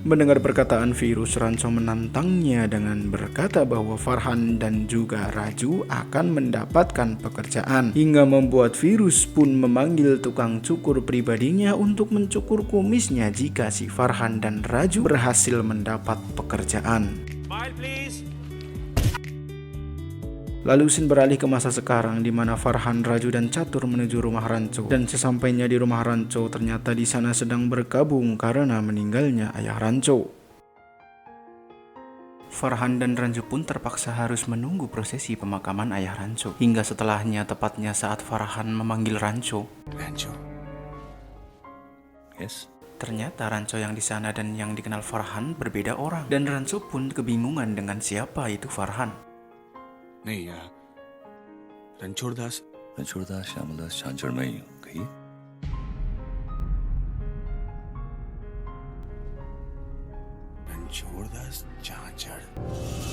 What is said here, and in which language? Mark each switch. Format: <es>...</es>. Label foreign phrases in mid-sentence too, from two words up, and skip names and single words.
<id>Mendengar perkataan Virus, Rancho menantangnya dengan berkata bahwa Farhan dan juga Raju akan mendapatkan pekerjaan. Hingga membuat Virus pun memanggil tukang cukur pribadinya untuk mencukur kumisnya jika si Farhan dan Raju berhasil mendapat pekerjaan.</id> <en>Smile please.</en> <id>Lalu scene beralih ke masa sekarang di mana Farhan, Raju dan Catur menuju rumah Rancho. Dan sesampainya di rumah Rancho, ternyata di sana sedang berkabung karena meninggalnya ayah Rancho. Farhan dan Raju pun terpaksa harus menunggu prosesi pemakaman ayah Rancho. Hingga setelahnya, tepatnya saat Farhan memanggil Rancho.</id> <en>Rancho. Yes.</en> <id>Ternyata Rancho yang di sana dan yang dikenal Farhan berbeda orang. Dan Rancho pun kebingungan dengan siapa itu Farhan.</id> <hi>नहीं यार रणछोड़ दास श्यामल दास झांझड़ में ही कही रणछोड़ दास झांझड़</hi>